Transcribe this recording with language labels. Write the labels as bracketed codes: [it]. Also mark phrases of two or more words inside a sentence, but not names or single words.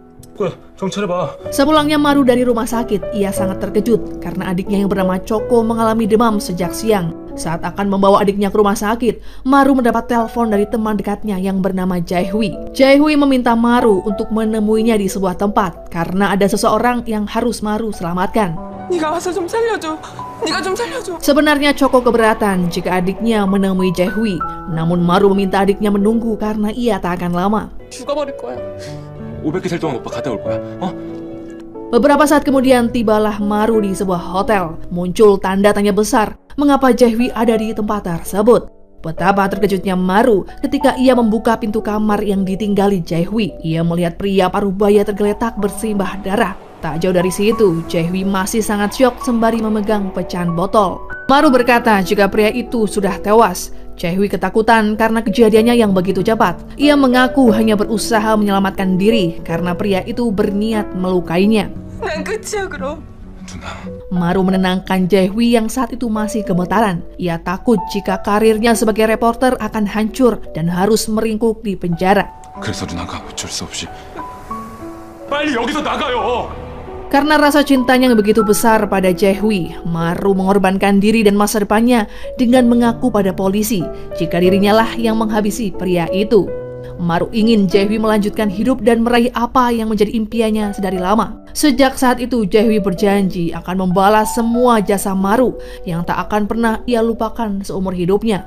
[id] Sepulangnya Maru dari rumah sakit, ia sangat terkejut karena adiknya yang bernama Choco mengalami demam sejak siang. Saat akan membawa adiknya ke rumah sakit, Maru mendapat telepon dari teman dekatnya yang bernama Jaehui. Jaehui meminta Maru untuk menemuinya di sebuah tempat karena ada seseorang yang harus Maru selamatkan. [ko] 네가 와서 좀 살려줘. 네가 좀 살려줘. [id] Sebenarnya Choco keberatan jika adiknya menemui Jaehui, namun Maru meminta adiknya menunggu karena ia tak akan lama. [ko] 죽어버릴 거야. 500개 살 동안 오빠 갔다 올 거야. 어? [id] Beberapa saat kemudian tibalah Maru di sebuah hotel. Muncul tanda tanya besar, mengapa Jaehui ada di tempat tersebut? Betapa terkejutnya Maru ketika ia membuka pintu kamar yang ditinggali Jaehui. Ia melihat pria parubaya tergeletak bersimbah darah. Tak jauh dari situ, Jaehui masih sangat syok sembari memegang pecahan botol. Maru berkata jika pria itu sudah tewas. Jaehui ketakutan karena kejadiannya yang begitu cepat. Ia mengaku hanya berusaha menyelamatkan diri karena pria itu berniat melukainya. [ko] 난 끝이야 그럼. [id] Maru menenangkan Jaehui yang saat itu masih gemetaran. Ia takut jika karirnya sebagai reporter akan hancur dan harus meringkuk di penjara. [ko] 그래서 누나가 어쩔 수 없이 빨리 여기서 나가요. [id] Karena rasa cintanya yang begitu besar pada Jaehui, Maru mengorbankan diri dan masa depannya dengan mengaku pada polisi jika dirinya lah yang menghabisi pria itu. Maru ingin Jaehui melanjutkan hidup dan meraih apa yang menjadi impiannya sedari lama. Sejak saat itu, Jaehui berjanji akan membalas semua jasa Maru yang tak akan pernah ia lupakan seumur hidupnya.